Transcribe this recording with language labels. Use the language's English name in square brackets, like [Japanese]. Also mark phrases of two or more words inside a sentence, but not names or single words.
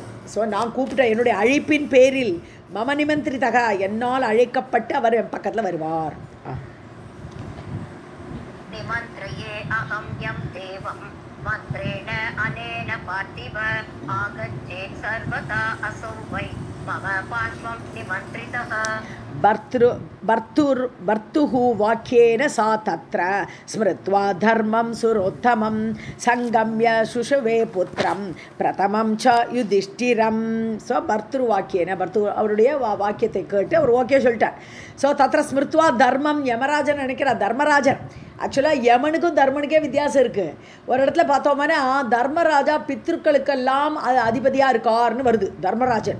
[Tamil] ஸோ நான் கூப்பிட்ட என்னுடைய அழைப்பின் பேரில் [Sanskrit] मम निमन्त्रितः, [Tamil] என்னால் அழைக்கப்பட்டு அவர் என் பக்கத்தில் வருவார். [Sanskrit] निमन्त्रये अहं यं देवं मन्त्रेण अनेन पार्थिव आगच्छेत् सर्वदा असौ वै मम पार्श्वं निमन्त्रितः. भर्तुः वाक्येन सा तत्र स्मृत्वा धर्मं सुरोत्तमं संगम्य शुशुवे पुत्रं प्रथमं च युधिष्ठिरं. [Tamil] ஸோ பர்த்துருவாக்கியன, அவருடைய வாக்கியத்தை கேட்டு அவர் ஓகே சொல்லிட்டார். ஸோ [Sanskrit] तत्र स्मृत्वा धर्मम्, [Tamil] யமராஜன் நினைக்கிறார் தர்மராஜன். ஆக்சுவலாக யமனுக்கும் தர்மனுக்கே வித்தியாசம் இருக்குது. ஒரு இடத்துல பார்த்தோம்னா தர்மராஜா பித்ருக்களுக்கெல்லாம் அதிபதியாக இருக்கார்னு வருது தர்மராஜன்.